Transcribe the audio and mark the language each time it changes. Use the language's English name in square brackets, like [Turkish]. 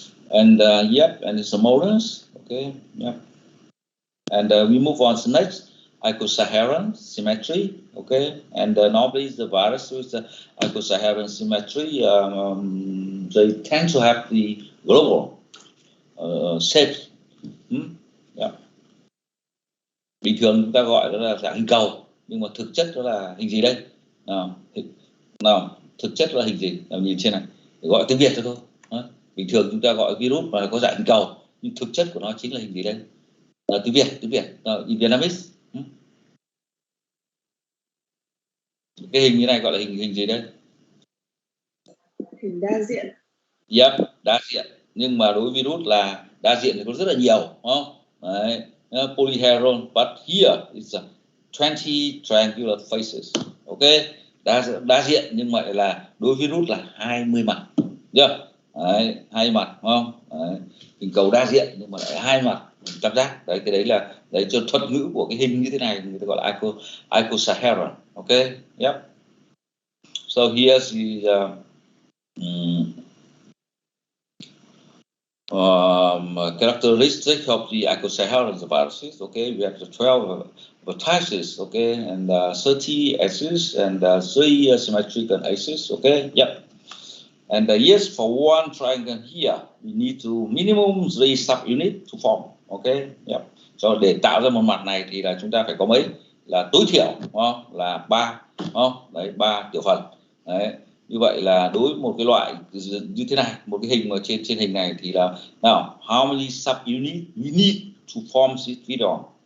[English] And yep, and it's a models, okay, yep. And we move on to next, icosaheran symmetry, okay, and normally the virus with the icosaheran symmetry, they tend to have the global shape. Yeah. [Vietnamese] Bình thường chúng ta gọi đó là dạng hình cầu, nhưng mà thực chất đó là hình gì đây? Nào, thực chất là hình gì? Nào, nhìn trên này, gọi tiếng Việt cho thôi. Bình thường chúng ta gọi virus mà có dạng hình cầu, nhưng thực chất của nó chính là hình gì đây? Tiếng Việt, [English] in Vietnamese. [Vietnamese] Cái hình như này gọi là hình gì đây? Hình đa diện. Yep, đa diện. Nhưng mà đối với virus là đa diện thì có rất là nhiều, đúng không? Đấy. [English] Polyhedral, but here it's 20 triangular faces. [Vietnamese] Okay, đa diện nhưng mà là đối với virus là 20 mặt. Yeah. Đấy, 2 mặt, đúng không? Đấy. Hình cầu đa diện nhưng mà lại 2 mặt, tam giác. Đấy, cái đấy là cho thuật ngữ của cái hình như thế này người ta gọi là icosaheran. [English] Okay, yep. So here's the characteristic of the icosaheran viruses. Okay, we have the 12 vertices, okay, and 30 axes and 3 symmetrical axes. Okay, yep. And yes, for one triangle here, we need to minimum 3 subunits to form. Okay, yep. So [Vietnamese] để tạo ra một mặt này thì là chúng ta phải có mấy? là tối thiểu, đúng không? Là 3, đúng không? Đấy, 3 tiểu phần. Đấy, như vậy là đối với một cái loại như thế này, một cái hình mà trên hình này thì là nào, [English] how many subunit we need to form this virion?